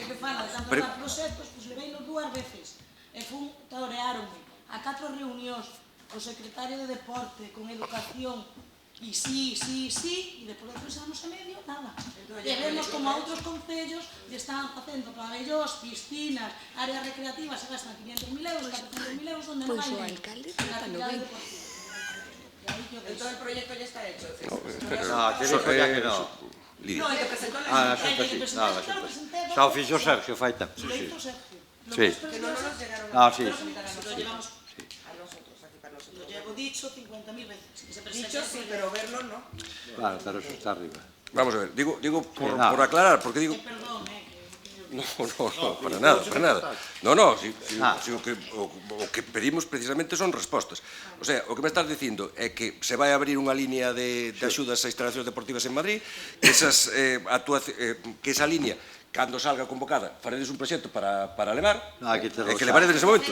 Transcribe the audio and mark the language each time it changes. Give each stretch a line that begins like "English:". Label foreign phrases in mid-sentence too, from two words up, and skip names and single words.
Galician: Se que fala de tanto dar proxectos, pois levei-nos 2 veces. E fun, toreáronme a 4 reunións co secretario de Deporte, con Educación, e sí, e depois de 3 anos e medio, nada. E vemos como a outros concellos están facendo pabellós, piscinas, áreas recreativas, se gastan 500.000 euros, 400.000 euros, onde non hai nada.
Spanish: Todo el proyecto ya está hecho. No, que dijo ya que no. No, hay que presentarlo.
Galician: Xa o fixo Sergio, fai tempo.
Spanish: Lo hizo Sergio. Sí. Que no nos llegaron a sí. Lo llevamos a nosotros, aquí para nosotros. Lo llevo dicho 50.000 veces. Dicho sí, pero verlo no. Claro, pero eso está arriba. Vamos a ver, digo por aclarar, porque digo... Perdón, No, para nada. No,
Galician: o que pedimos precisamente son respostas. O sea, o que me estás dicindo é que se vai abrir unha línea de axudas a instalacións deportivas en Madrid, que esa línea, cando salga convocada, faredes un proxecto para levar, e que levaredes nese momento.